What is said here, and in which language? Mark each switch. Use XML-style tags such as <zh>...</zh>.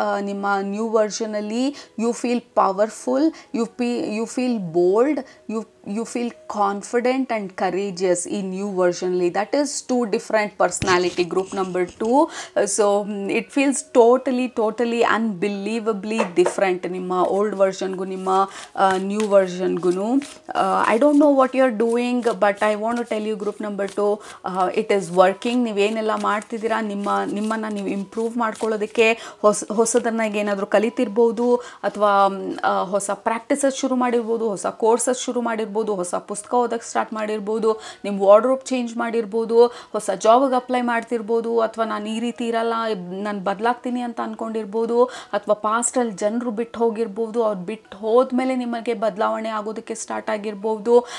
<kn>ನಿಮ್ಮ new ವರ್ಷನಲ್ಲಿ</kn> <en>You feel powerful, you feel bold, you feel confident and courageous in new versionly. That is 2 different personality. Group number 2. So it feels totally unbelievably different.</en> <kn>Nimma old version gu nimma new version gunu.</kn> <en>I don't know what you are doing, but I want to tell you, group number 2, it is working.</en> <kn>ನೀವು ಏನೆಲ್ಲ ಮಾಡ್ತಿದ್ದೀರಾ, ನಿಮ್ಮನ್ನು ನೀವು improve ಮಾಡ್ಕೊಳ್ಳೋದಕ್ಕೆ ಹೊಸದನ್ನ ಏನಾದರೂ ಕಲಿತಿರ್ಬೋದು, ಅಥವಾ ಹೊಸ ಪ್ರಾಕ್ಟೀಸಸ್ ಶುರು ಮಾಡಿರ್ಬೋದು, ಹೊಸ ಕೋರ್ಸಸ್ ಶುರು ಮಾಡಿರ್ಬೋದು, ಹೊಸ ಪುಸ್ತಕ ಓದಕ್ಕೆ ಸ್ಟಾರ್ಟ್ ಮಾಡಿರ್ಬೋದು, ನಿಮ್ಮ ವಾರ್ಡ್ರೋಬ್ ಚೇಂಜ್ ಮಾಡಿರ್ಬೋದು, ಹೊಸ ಜಾಬ್ಗೆ ಅಪ್ಲೈ ಮಾಡ್ತಿರ್ಬೋದು, ಅಥವಾ ನಾನು ಈ ರೀತಿ ಇರಲ್ಲ, ನಾನು ಬದಲಾಗ್ತೀನಿ ಅಂತ ಅಂದ್ಕೊಂಡಿರ್ಬೋದು, ಅಥವಾ ಪಾಸ್ಟಲ್ಲಿ ಜನರು ಬಿಟ್ಟು ಹೋಗಿರ್ಬೋದು, ಅವ್ರು ಬಿಟ್ಟು ಹೋದ್ಮೇಲೆ ನಿಮಗೆ ಬದಲಾವಣೆ ಆಗೋದಕ್ಕೆ ಸ್ಟಾರ್ಟ್ ಆಗಿರ್ಬೋದು.</kn>